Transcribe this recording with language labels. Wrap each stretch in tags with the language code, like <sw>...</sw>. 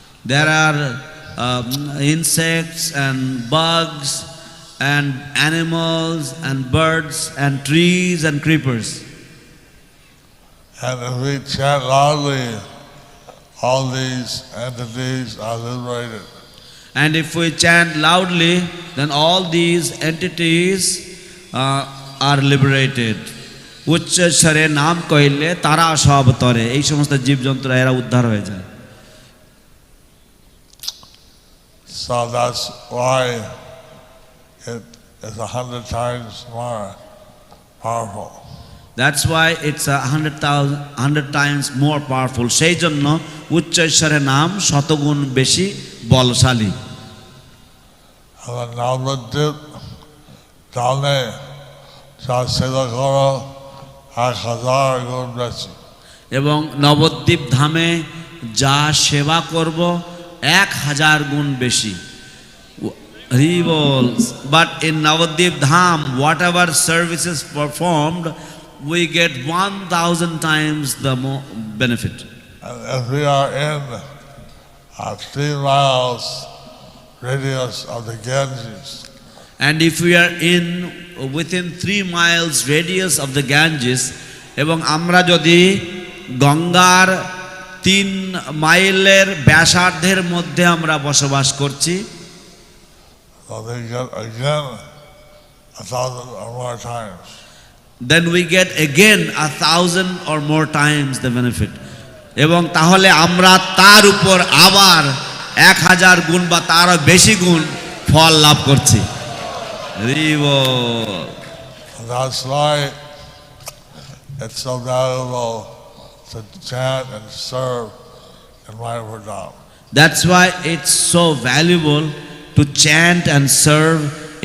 <en>There are insects and bugs and animals and birds and trees and creepers. And if we chant loudly, all these entities are liberated. And if we chant loudly, then all these entities are liberated.</en> <bn>উচ্চস্বরে নাম কইলে তারা সব তরে, এই সমস্ত জীবজন্তুরা এরা উদ্ধার হয়ে যায়।</bn> <en>So that's why it is 100 times more powerful. That's why it's 100 times more powerful.</en> <bn>সেই জন্য উচ্চস্বরের নাম শতগুণ বেশি বলশালী। And Navadip Dane Sasila Goro 1000 গুণ বেশি। এবং নবদ্বীপ ধামে যা সেবা করব 1000 গুণ বেশি।</bn> <en>But in Navadvip Dham, whatever services performed, we get 1000 times the more benefit. And if we are in 3 miles radius of the Ganges, And if we are within 3 miles radius of the Ganges,</en> <bn>এবং আমরা যদি গঙ্গার 3 মাইলের ব্যাসার্ধের মধ্যে আমরা বসবাস করছি,</bn> <en>so they get again 1,000 or more times. then we get again 1,000 or more times the benefit.</en> <bn>এবং তাহলে আমরা তার উপর আবার 1000 গুণ বা তারও বেশি গুণ ফল লাভ করছি।</bn> <en>That's why it's so valuable to chant and serve in Mayapur Dham. That's why it's so valuable to chant and serve</en>